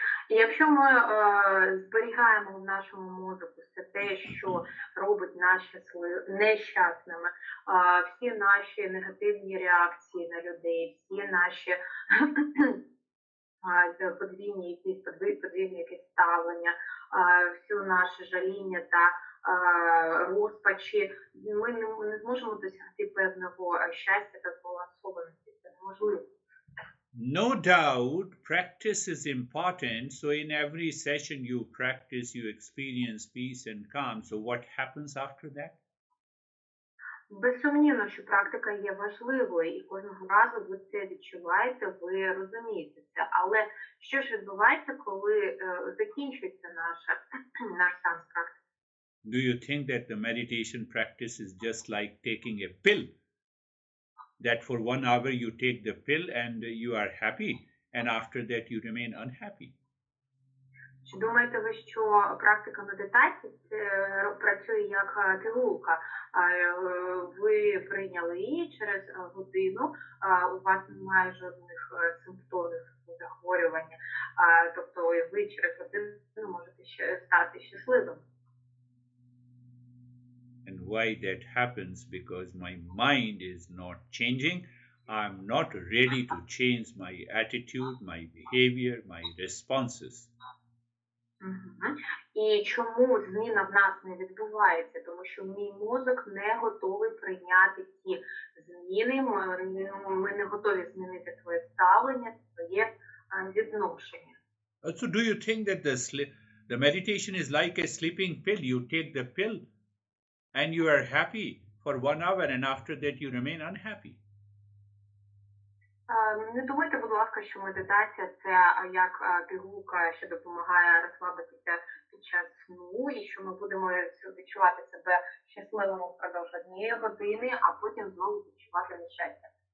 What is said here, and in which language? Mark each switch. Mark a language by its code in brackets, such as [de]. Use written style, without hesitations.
[uk] І якщо ми зберігаємо в нашому мозку все те, що робить нас нещасними, всі наші негативні реакції на людей, всі наші подвійні якісь ставлення, всі наше жаління та розпачі, ми не зможемо досягти певного щастя та збалансованості. Це неможливо. [en] No doubt, practice is important. So in every session you practice, you experience peace and calm. So what happens after that? [uk] Безсумнівно, що практика є важливою, і кожного разу ви це відчуваєте, ви розумієте це. Але що ж відбувається, коли закінчується наш стан з практики? [en] Do you think that the meditation practice is just like taking a pill? That for 1 hour you take the pill and you are happy, and after that you remain unhappy? [uk] Чи думаєте ви, що практика медитації працює як пігулка? Ви прийняли її, через годину у вас немає жодних симптомів захворювання, тобто ви через годину можете стати щасливим. [en] And why that happens? Because my mind is not changing. I'm not ready to change my attitude, my behavior, my responses. [uk] І чому зміна в нас не відбувається? Тому що мій мозок не готовий прийняти ці зміни, ми не готові змінити своє ставлення, своє відношення. [en] So do you think that the meditation is like a sleeping pill? You take the pill and you are happy for 1 hour and after that you remain unhappy. [uk] Не думайте, будь ласка, що медитація це як пігулка, що допомагає розслабитися під час сну, і що ми будемо відчувати себе щасливими впродовж 1 години, а потім знову відчувати нещастя.